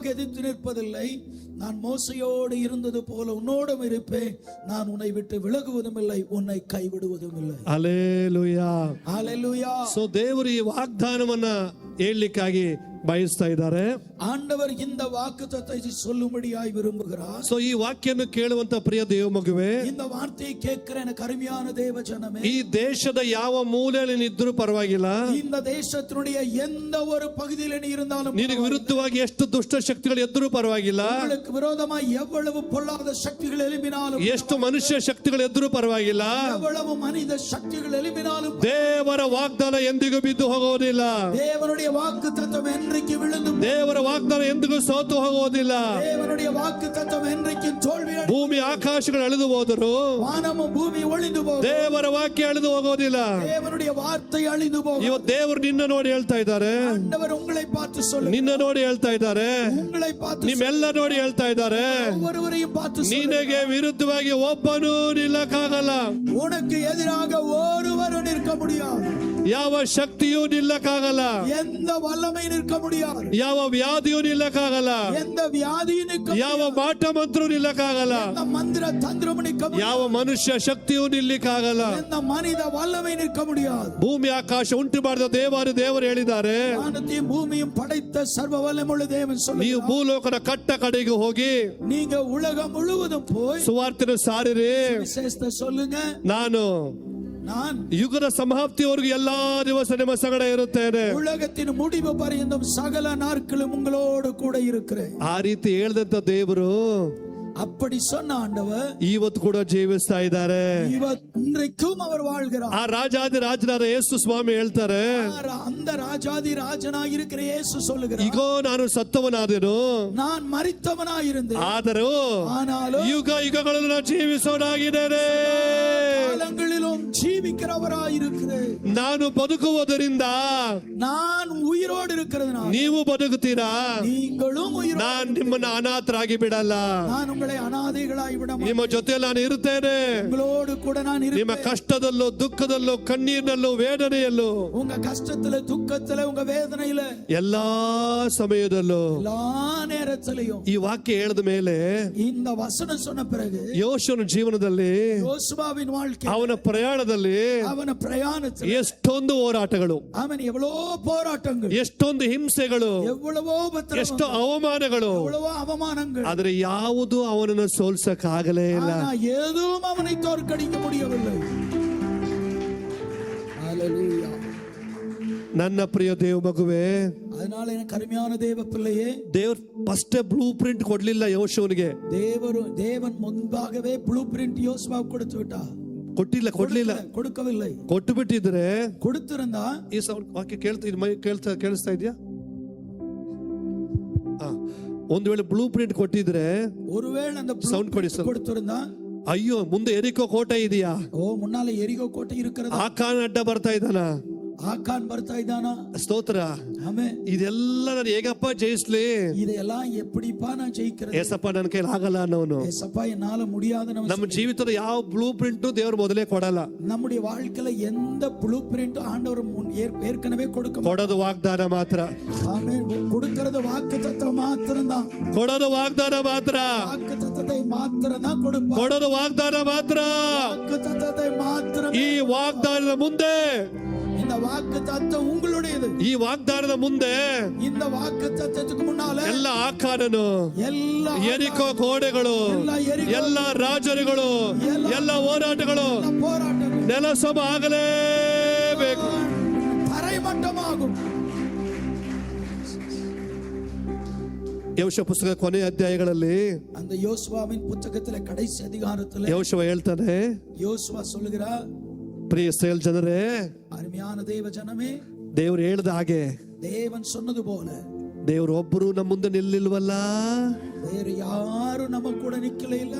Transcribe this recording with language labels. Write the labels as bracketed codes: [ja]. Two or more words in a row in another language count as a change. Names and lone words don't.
[ta] உனக்கு எதிர்த்து நிற்பதில்லை. நான் மோசையோடு இருந்தது போல உன்னோடும் இருப்பேன். நான் உன்னை விட்டு விலகுவதும் இல்லை, உன்னை கைவிடுவதும் இல்லை. [kn] ಹಲ್ಲೆಲೂಯಾ, [ta] ஹல்லேலூயா. [kn] ಸೊ ದೇವರು ಈ ವಾಗ್ದಾನವನ್ನ ಹೇಳಲಿಕ್ಕಾಗಿ ಬಯಸ್ತಾ ಇದ್ದಾರೆ. [ta] ஆண்டவர் இந்த வாக்குத்தத்தத்தை சொல்லும்படியாய் விரும்புகிறார். [kn] ಸೊ ಈ ವಾಕ್ಯವನ್ನು ಕೇಳುವಂತ ಪ್ರಿಯ ದೇವ ಮಗುವೆ, [ta] இந்த வார்த்தையை கேட்கிற எனக்கு அருமையான தேவ ஜனமே, [kn] ಈ ದೇಶದ ಯಾವ ಮೂಲೆಯಲ್ಲಿ ನಿದ್ರೂ ಪರವಾಗಿಲ್ಲ, [ta] இந்த தேசத்தினுடைய எந்த ஒரு பகுதியில் நீ இருந்தாலும், [kn] ನಿನಗೆ ವಿರುದ್ಧವಾಗಿ ಎಷ್ಟು ದುಷ್ಟ ಶಕ್ತಿಗಳು ಎದ್ರೂ ಪರವಾಗಿಲ್ಲ, [ta] உங்களுக்கு விரோதமாய் எவ்வளவு பொல்லாத சக்திகள் எழும்பினாலும், [kn] ಎಷ್ಟು ಮನುಷ್ಯ ಶಕ್ತಿಗಳು ಎದ್ರೂ ಪರವಾಗಿಲ್ಲ, [ta] எவ்வளவு மனித சக்திகள் எழும்பினாலும், [kn] ದೇವರ ವಾಗ್ದಾನ ಎಂದಿಗೂ ಬಿದ್ದು ಹೋಗೋದಿಲ್ಲ. [ta] தேவனுடைய வாக்குத்தத்தம் என்றைக்கு விழுந்து, [kn] ದೇವರ ವಾಗ್ದಾನ ಎಂದಿಗೂ ಸೋತು ಹೋಗೋದಿಲ್ಲ. [ta] தேவனுடைய வாக்குத்தத்தம் என்றைக்கு தோல்வி, [kn] ಭೂಮಿ ಆಕಾಶಗಳು ಅಳಿದು ಹೋದರು, [ta] வானமும் பூமி ஒளிந்து போகும், [kn] ದೇವರ ವಾಕ್ಯ ಅಳಿದು ಹೋಗೋದಿಲ್ಲ. [ta] தேவனுடைய வார்த்தை அழிந்து போகும். [kn] ಇವತ್ತು ದೇವರು ನಿನ್ನ ನೋಡಿ ಹೇಳ್ತಾ ಇದ್ದಾರೆ, [ta] ஆண்டவர் உங்களை பார்த்து சொல்லுங்க, [kn] ನಿನ್ನ ನೋಡಿ ಹೇಳ್ತಾ ಇದ್ದಾರೆ, [ta] உங்களை பார்த்து, [kn] ನಿಮ್ಮೆಲ್ಲ ನೋಡಿ ಹೇಳ್ತಾ ಇದ್ದಾರೆ, [ta] ஒவ்வொருவரையும் பார்த்து [kn] ನಿನಗೆ ವಿರುದ್ಧವಾಗಿ ಒಬ್ಬನೂ ನಿಲ್ಲಕ್ಕಾಗಲ್ಲ, [ta] உனக்கு எதிராக ஒருவரும் நிற்க முடியாது, [kn] ಯಾವ ಶಕ್ತಿಯೂ ನಿಲ್ಲಕ್ಕಾಗಲ್ಲ, [ta] எந்த வல்லமை நிற்க முடியாது, [kn] ಯಾವ ವ್ಯಾಧಿಯೂ ನಿಲ್ಲಕ್ಕಾಗಲ್ಲ, [ta] எந்த வியாதியும் நிற்க [kn] ಯಾವ [ta] முடியாது, [kn] ಮಾಟ ಮಂತ್ರ ನಿಲ್ಲಕ್ಕಾಗಲ್ಲ, [ta] எந்த மந்திர தந்திரம் நிற்க முடியாது, [kn] ಯಾವ ಮನುಷ್ಯ ಶಕ್ತಿಯೂ ನಿಲ್ಲಿಕ್ಕಾಗಲ್ಲ. [ta] எந்த மனித வல்லமை நிற்க முடியாது. [kn] ಭೂಮಿ ಆಕಾಶ ಉಂಟು ಮಾಡಿದ ದೇವರು ಹೇಳಿದ್ದಾರೆ, [ta] வானத்தையும் பூமியும் படைத்த சர்வ வல்லமுள்ள தேவன் [kn] ನೀವು [ta] சொல்லுகிறார், [kn] ಭೂಲೋಕದ ಕಟ್ಟ ಕಡೆಗೆ ಹೋಗಿ [ta] நீங்க உலகம் முழுவதும் போய் [kn] ಸುವಾರ್ತೆಯನ್ನು ಸಾರಿರಿ. [ta] விசேஷத்தை சொல்லுங்க, [kn] ನಾನು [ta] நான் [kn] ಯುಗದ ಸಮಾಪ್ತಿಯವರೆಗೂ ಎಲ್ಲಾ ದಿವಸ ನಿಮ್ಮ ಸಂಗಡ ಇರುತ್ತೇನೆ. [ta] உலகத்தின் முடிவு பரியந்தம் சகல நாட்களும் உங்களோடு கூட இருக்கிறேன். [kn] ಆ ರೀತಿ ಹೇಳ್ದಂತ ದೇವರು [ta] அப்படி சொன்ன ஆண்டவர் [kn] ಇವತ್ತು ಕೂಡ ಜೀವಿಸ್ತಾ ಇದ್ದಾರೆ. [ta] இன்றைக்கும் அவர் வாழ்கிறார். [kn] ಆ ರಾಜಾದಿ ರಾಜನಾದ ಯೇಸು ಸ್ವಾಮಿ ಹೇಳ್ತಾರೆ, [ta] அந்த ராஜாதி ராஜனாய் இருக்கிற இயேசு சொல்லுகிறார், [kn] ಈಗೋ ನಾನು ಸತ್ತವನಾದೆನು, [ta] நான் மரித்தவனாய் இருந்தேன், [kn] ಆದರೂ [ta] ஆனாலும் [kn] ಯುಗ ಯುಗಗಳನ್ನು ನಾನು ಜೀವಿಸೋನಾಗಿದ್ದೇನೆ. [ta] காலங்களிலும் ஜீவிக்கிறவராய் இருக்கிறேன். [kn] ನಾನು ಬದುಕುವುದರಿಂದ [ta] நான் உயிரோடு இருக்கிறதுனால [kn] ನೀವು ಬದುಕುತ್ತೀರಾ, [ta] நீங்களும் உயிரோடு, [kn] ನಾನು ನಿಮ್ಮನ್ನ ಅನಾಥರಾಗಿ ಬಿಡಲ್ಲ, [ta] நான் உங்களை அனாதைகளாய் விட [kn] ನಿಮ್ಮ ಜೊತೆ ನಾನು ಇರುತ್ತೇನೆ. [ta] உங்களோடு கூட நான் [kn] ನಿಮ್ಮ [ta] இருப்பேன். [kn] ಕಷ್ಟದಲ್ಲೂ ದುಃಖದಲ್ಲೂ ಕಣ್ಣೀರಿನಲ್ಲೂ ವೇದನೆಯಲ್ಲೂ [ta] உங்க கஷ்டத்துல துக்கத்துல உங்க வேதனையில [kn] ಎಲ್ಲಾ ಸಮಯದಲ್ಲೂ [ta] எல்லா நேரத்திலையும் [kn] ಈ ವಾಕ್ಯ ಹೇಳಿದ ಮೇಲೆ [ta] இந்த வசனம் சொன்ன பிறகு [kn] ಯೋಶುವನ ಜೀವನದಲ್ಲಿ [ta] யோசுவாவின் வாழ்க்கை, [kn] ಅವನ ಪ್ರಯಾಣದಲ್ಲಿ [ta] அவன பிரயாணத்தில் [kn] ಎಷ್ಟೊಂದು ಹೋರಾಟಗಳು, [ta] அவன் எவ்வளவோ போராட்டங்கள், [kn] ಎಷ್ಟೊಂದು ಹಿಂಸೆಗಳು, [ta] எவ்வளவோ [kn] ಎಷ್ಟು ಅವಮಾನಗಳು, [ta] எவ்வளவோ அவமானங்கள், [kn] ಆದ್ರೆ ಯಾವುದು ಅವನನ್ನು ಸೋಲ್ಸಕ್ಕಾಗಲೇ ಇಲ್ಲ. [ta] ஆனா எதுவும் அவனை தோற்கடிக்க முடியவில்லை. ஹல்லேலூயா. [kn] ನನ್ನ ಪ್ರಿಯ ದೇವ ಮಗುವೆ, [ta] அதனால எனக்கு அருமையான தேவ பிள்ளையே, [kn] ದೇವ್ರ [en] first blue print [kn] ಕೊಡ್ಲಿಲ್ಲ ಯೋಶುವನಿಗೆ. [ta] தேவன் முன்பாகவே [en] blue print [ta] யோசுவாவுக்கு கொடுத்து விட்டார். [kn] ಕೊಡ್ಲಿಲ್ಲ, [ta] கொடுக்கவில்லை. [kn] ಕೊಟ್ಟು ಬಿಟ್ಟಿದ್ರೆ [ta] கொடுத்திருந்தா [kn] ಈ ಸೌಂಡ್ ವಾಕ್ಯ ಕೇಳಿಸ್ತಾ ಇದೆಯಾ? ಒಂದು ವೇಳೆ [en] blue print [kn] ಕೊಟ್ಟಿದ್ರೆ, [ta] ஒருவேளை அந்த [kn] ಸೌಂಡ್ ಕೊಡಿ ಸರ್. [ta] கொடுத்திருந்தா, [kn] ಅಯ್ಯೋ ಮುಂದೆ ಎರಿಕೋ ಕೋಟೆ ಇದೆಯಾ, [ta] முன்னால எரிகோ கோட்டை இருக்கிறது, [kn] ಆಕಾನ್ ಅಡ್ಡ ಬರ್ತಾ ಇದ್ದಾನ, ஆக்கான் ಬರ್ತಾ ಇದ್ದಾನಾ, ಸ್ತೋತ್ರ. ಆಮೆನ್. ಇದೆಲ್ಲ ನಾನು ಹೇಗಪ್ಪ ಜಯಿಸ್ಲಿ, [ta] இதெல்லாம் எப்படிப்பா நான் ஜெயிக்கிறது, [kn] ಏಸಪ್ಪ ನನ್ನ ಕೈಲಿ ಆಗಲ್ಲ ಅನ್ನೋನು. [ta] ஏசப்பா என்னால முடியாதுன்னு [kn] ನಮ್ಮ ಜೀವಿತದ ಯಾವ [en] blue print [kn] ದೇವರು ಮೊದಲೇ ಕೊಡಲ್ಲ. [ta] நம்முடைய வாழ்க்கையில எந்த [en] blue print [ta] ஆண்டவர் ஏற்கனவே [kn] ಕೊಡೋದು ವಾಗ್ದಾನ ಮಾತ್ರ. [ta] ஆமென். கொடுக்கிறது வாக்குத்தத்தம் மாத்திரம்தான், [kn] ಕೊಡೋದು ವಾಗ್ದಾನ ಮಾತ್ರ, [ta] வாக்குத்தத்தத்தை மாத்திரம் தான் கொடுப்பார், [kn] ಕೊಡೋದು ವಾಗ್ದಾನ ಮಾತ್ರ. [ta] வாக்குத்தத்தத்தை மாத்திரம். [kn] ಈ ವಾಗ್ದಾನದ ಮುಂದೆ, [ta] இந்த வாக்குத்தத்தம் உங்களுடையது, [kn] ಈ ವಾಗ್ದಾನದ ಮುಂದೆ [ta] இந்த வாக்குத்தத்தத்துக்கு முன்னால [kn] ಎಲ್ಲ ಆಕಾರನು, [ta] எல்லா [kn] ಎರಿಕೋ ಗೋಡೆಗಳು, ಎಲ್ಲ ರಾಜರುಗಳು, ಎಲ್ಲ ಹೋರಾಟಗಳು [ta] போராட்டங்கள் [kn] ನೆಲಸಮ ಆಗಲೇಬೇಕು. [ta] தரைமட்டமாகும். [kn] ಯೆಹೋಶುವ ಪುಸ್ತಕ ಕೊನೆಯ ಅಧ್ಯಾಯಗಳಲ್ಲಿ [ta] அந்த யோசுவாவின் புத்தகத்திலே கடைசி அதிகாரத்திலே [kn] ಯೆಹೋಶುವ ಹೇಳ್ತಾನೆ, [ta] யோசுவா சொல்லுகிறார், [kn] ಪ್ರಿಯ ಇಸ್ರಾಯೇಲ್ ಜನರೇ, [ta] அருமையான தேவ ஜனமே, [kn] ದೇವರು ಹೇಳಿದ ಹಾಗೆ [ta] தேவன் சொன்னது போல [kn] ದೇವರು ಒಬ್ಬರು ನಮ್ಮ ಮುಂದೆ ನಿಲ್ಲಿಲ್ವಲ್ಲ, [ta] வேற யாரும் நம்ம கூட நிக்கல, இல்ல